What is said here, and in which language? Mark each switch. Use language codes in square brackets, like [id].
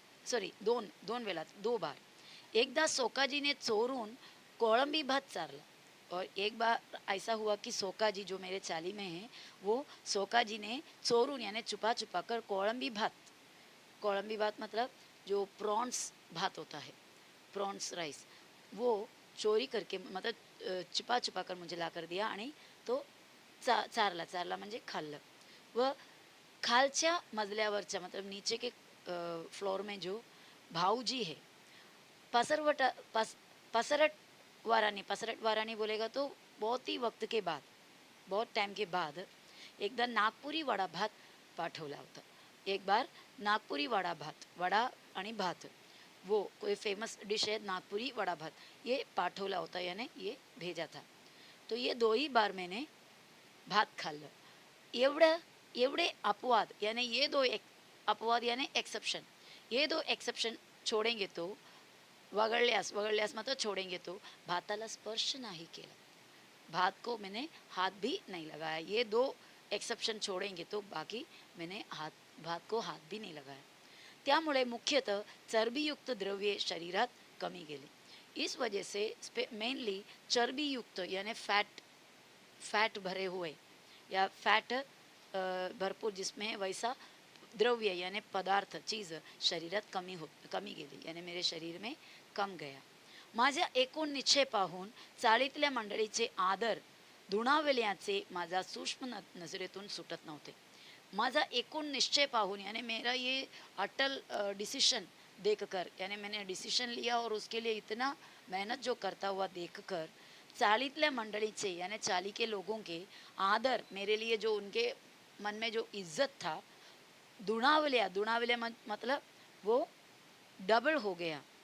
[mr] Sorry, दोन दोन वेळा 2 बार। एकदा सोकाजीने चोरून कोळंबी भात चारला। [hi] और एक बार ऐसा हुआ कि सोकाजी जो मेरे चाली में है, वो सोकाजी ने चोरून यानी छुपा छुपा कर कोळंबी भात मतलब जो प्रॉन्स भात होता है, प्रॉन्स राइस, वो चोरी करके मतलब छुपा छुपा कर मुझे ला कर दिया [mr] आणि तो चारला चारला म्हणजे खाल्लं। व खालच्या मजल्यावरच्या [hi] मतलब नीचे के फ्लोर में जो भाऊजी है, पसरवटा पसरट पसरट वारानी बोलेगा तो बहुत ही वक्त के बाद, बहुत टाइम के बाद [mr] एकदा नागपुरी वडा भात पाठवला होता। [hi] एक बार नागपुरी वडा भात, [mr] वडा आणि भात, [hi] वो कोई फेमस डिश है नागपुरी वडा भात, [mr] ये पाठवला होता [hi] यानी ये भेजा था। तो ये 2 ही बार मैंने भात खाल्लं। एवढं एवढे अपवाद यानी ये अपवाद यानी एक्सेप्शन, ये 2 एक्सेप्शन छोड़ेंगे तो वगळल्यास वगळल्यास मतलब छोड़ेंगे तो [mr] भाताला स्पर्श नहीं केला, [hi] भात को मैंने हाथ भी नहीं लगाया। ये 2 एक्सेप्शन छोड़ेंगे तो बाकी मैंने भात को हाथ भी नहीं लगाया। [mr] त्यामुळे मुख्यतः चरबीयुक्त द्रव्ये शरीरात कमी गेली। [hi] इस वजह से मेनली चरबीयुक्त यानी फैट भरे हुए या फैट भरपूर जिसमें वैसा द्रव्य यानी पदार्थ चीज [mr] शरीरात कमी गेली [hi] यानी मेरे शरीर में कम गया। [mr] माझ्या एकूण निश्चय पाहून चाळीतल्या मंडळीचे आदर धुणावल्याचे माझा सूक्ष्म नजरेतून सुटत नव्हते। माझा एकूण निश्चय पाहून [hi] यानी मेरा ये अटल डिसीजन देखकर, यानी मैंने डिसीजन लिया और उसके लिए इतना मेहनत जो करता हुआ देखकर [mr] चालीतल्या मंडळीचे [hi] यानी चाली के लोगों के आदर, मेरे लिए जो उनके मन में जो इज्जत था, दुनावल्या मतलब वो डबल हो गया।